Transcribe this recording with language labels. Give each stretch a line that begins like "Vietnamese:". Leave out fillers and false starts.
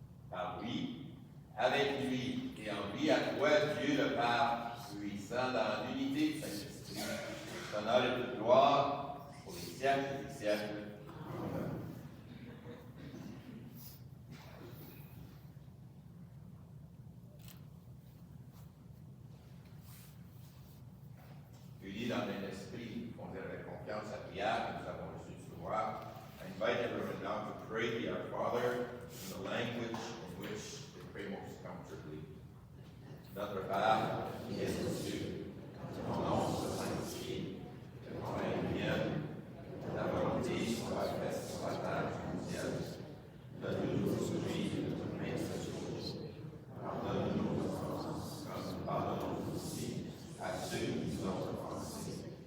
French: Par lui, avec lui et en lui, à toi, Dieu le Père, puissant dans l'unité du Saint-Esprit, honneur et toute gloire pour les siècles des siècles. Amen. Unis dans un esprit, nous faisons avec confiance la prière que nous avons reçue du roi.
English: I invite everyone now to pray the Our Father in the language in which they pray most comfortably.
French: Notre Père, vienne Dieu, que ton nom soit sanctifié, que ton règne vienne, que ta volonté soit faite sur la terre comme au ciel. Donne-nous aujourd'hui notre pain de ce jour. Pardonne-nous nos offenses, comme nous pardonnons aussi à ceux qui nous ont offensés.